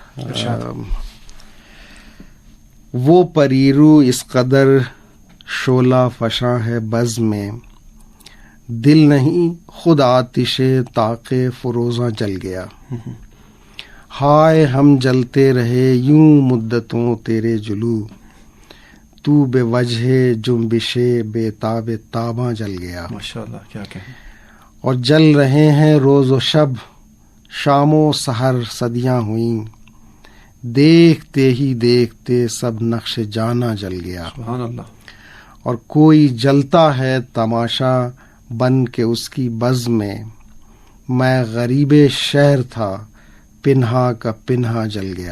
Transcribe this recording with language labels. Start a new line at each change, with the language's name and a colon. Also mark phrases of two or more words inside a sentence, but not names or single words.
Urdu: وہ پریرو اس قدر شعلہ فشاں ہے بز میں، دل نہیں خود آتش طاق فروزاں جل گیا. ہائے ہم جلتے رہے یوں مدتوں تیرے جلو، تو بے وجہ جنبش بے تاب تاباں جل گیا. ماشاءاللہ، کیا کہیں. اور جل رہے ہیں روز و شب، شام و سحر صدیاں ہوئیں، دیکھتے ہی دیکھتے سب نقش جانا جل گیا.
Arabic: سبحان اللہ.
Urdu: اور کوئی جلتا ہے تماشا بن کے اس کی بز میں، میں غریب شہر تھا پنہا کا پنہا جل گیا.